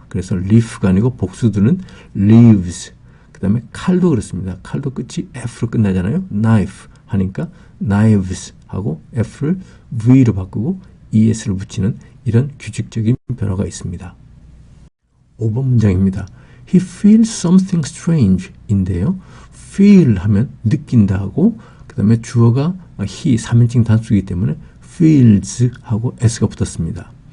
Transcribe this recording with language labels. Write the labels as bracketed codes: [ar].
[ko] 그래서 leaf가 아니고 복수들은 leaves. 그 다음에 칼도 그렇습니다. 칼도 끝이 f로 끝나잖아요. knife 하니까 knives 하고 f를 v로 바꾸고 es를 붙이는 이런 규칙적인 변화가 있습니다. 5번 문장입니다. [en] He feels something strange [ko] 인데요. feel 하면 느낀다 하고 그 다음에 주어가 he 3인칭 단수이기 때문에 feels 하고 s가 붙었습니다.